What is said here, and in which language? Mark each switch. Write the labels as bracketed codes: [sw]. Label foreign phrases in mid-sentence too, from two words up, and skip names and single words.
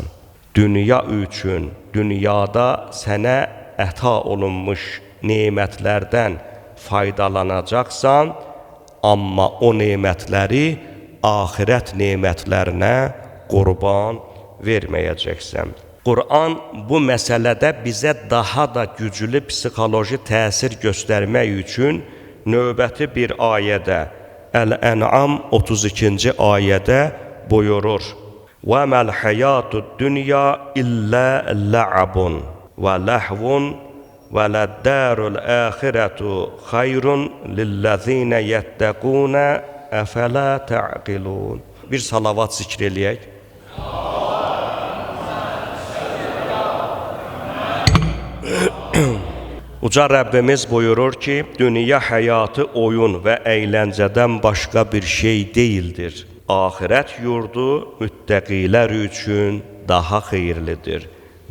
[az] Dünya üçün, dünyada sənə əta olunmuş nemətlərdən faydalanacaqsan, amma o nemətləri axirət nemətlərinə qurban verməyəcəksən. Qur'an bu məsələdə bizə daha da güclü psixoloji təsir göstərmək üçün növbəti bir ayədə, Əl-Ən'am 32-ci ayədə buyurur: [ar] وَمَا الْحَيَاةُ الدُّنْيَا إِلَّا لَعَبٌ وَلَهْوٌ وَلَلدَّارُ الْآخِرَةُ خَيْرٌ لِلَّذِينَ يَتَّقُونَ أَفَلَا تَعْقِلُونَ. [az] Bir salavat zikr eləyək. Uca Rəbbimiz buyurur ki, dünya həyatı oyun və əyləncədən başqa bir şey deyildir. Axirət yurdu müttəqilər üçün daha xeyirlidir.